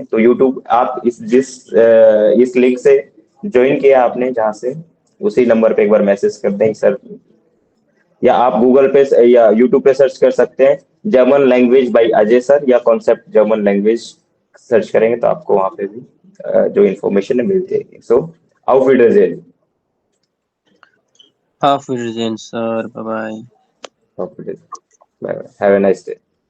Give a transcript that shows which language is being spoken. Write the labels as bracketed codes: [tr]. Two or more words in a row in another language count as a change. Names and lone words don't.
[hi] तो यूट्यूब आप इस लिंक से ज्वाइन किया आपने जहाँ से, उसी नंबर पे एक बार मैसेज कर दें सर, या आप गूगल पे या यूट्यूब पे सर्च कर सकते हैं [en] German language by Ajay sir, [hi] या [en] Concept German language [hi] सर्च करेंगे तो आपको वहाँ पे भी जो इन्फॉर्मेशन है मिल जाएगी। [de] सो auf Wiedersehen. Auf Wiedersehen, sir. [en] Bye bye. [de] Auf Wiedersehen. [en] Bye bye. Have a nice day.